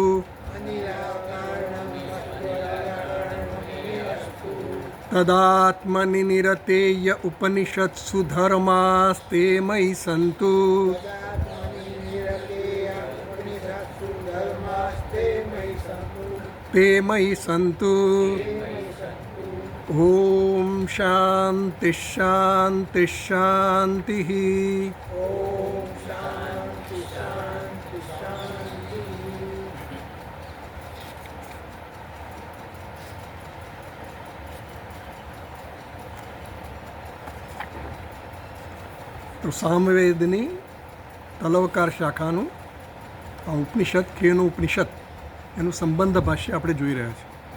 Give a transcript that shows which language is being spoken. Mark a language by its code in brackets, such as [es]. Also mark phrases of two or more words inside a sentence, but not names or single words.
[sa] तदात्मनि निरतेय उपनिषत्सु धर्मास्ते मयि सन्तु। ते मयि सन्तु। ॐ शान्तिः शान्तिः शान्तिः। [gu] તો સામવેદની તલવકાર શાખાનું આ ઉપનિષદ કેનું ઉપનિષદ એનું સંબંધ ભાષ્ય આપણે જોઈ રહ્યા છીએ.